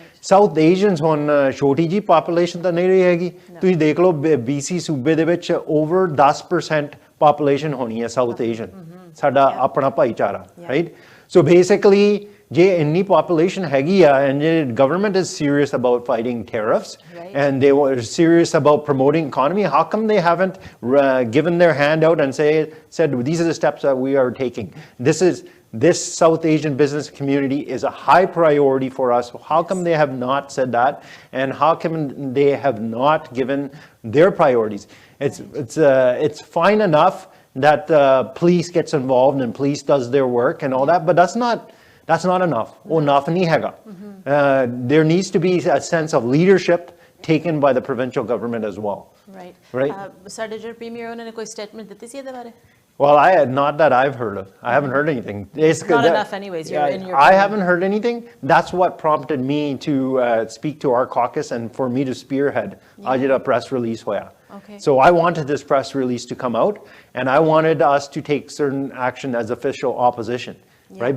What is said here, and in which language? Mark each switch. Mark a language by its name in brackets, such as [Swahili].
[Punjabi] South Asians ਹੁਣ ਛੋਟੀ ਜੀ population ਤਾਂ ਨਹੀਂ ਰਹੀ ਹੈਗੀ. ਤੁਸੀਂ ਦੇਖ ਲਓ BC ਸੂਬੇ ਦੇ ਵਿੱਚ over 10% population ਹੋਣੀ ਹੈ South Asian. ਸਾਡਾ ਆਪਣਾ ਭਾਈਚਾਰਾ, right? [English] So basically [Punjabi] ਜੇ ਇੰਨੀ population ਹੈਗੀ ਆ, [English] and the government is serious about fighting tariffs, and they were serious about promoting economy, how come they haven't given their hand out and said these are the steps that we are taking? This South Asian business community is a high priority for us. How come they have not said that, and how come they have not given their priorities? It's fine enough that police gets involved and police does their work and all that, but that's not enough. Enough [Punjabi] nahi hega. [English] There needs to be a sense of leadership taken by the provincial government as well. Right. [Punjabi] Sade jo premier ਉਹਨਾਂ ਨੇ ਕੋਈ statement ਦਿੱਤੀ ਸੀ ਇਹਦੇ ਬਾਰੇ? [English] Well, not that I've heard of. I haven't heard anything. Not enough anyways. You're in your I haven't heard anything. That's what prompted me to speak to our caucus and for me to spearhead a press release [Punjabi] hoya. [English] So I wanted this press release to come out, and I wanted us to take certain action as official opposition. Right?